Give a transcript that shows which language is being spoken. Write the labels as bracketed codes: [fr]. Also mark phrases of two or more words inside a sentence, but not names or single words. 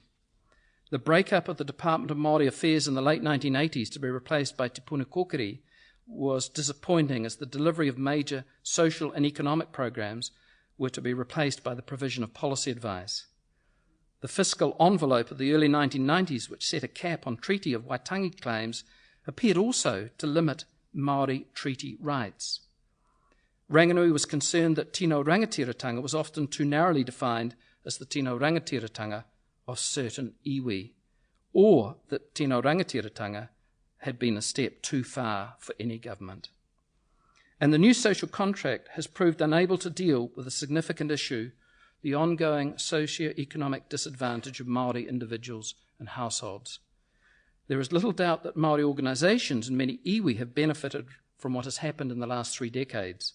[en] The breakup of the Department of Māori Affairs in the late 1980s to be replaced by Te Puna Kōkiri was disappointing, as the delivery of major social and economic programs were to be replaced by the provision of policy advice. The fiscal envelope of the early 1990s, which set a cap on Treaty of Waitangi claims, appeared also to limit Māori treaty rights. Ranginui was concerned that [mi] tino rangatiratanga [en] was often too narrowly defined as the [mi] tino rangatiratanga [en] of certain iwi, or that [mi] tino rangatiratanga [en] had been a step too far for any government. And the new social contract has proved unable to deal with a significant issue, the ongoing socio-economic disadvantage of Māori individuals and households. There is little doubt that Māori organisations and many iwi have benefited from what has happened in the last 3 decades.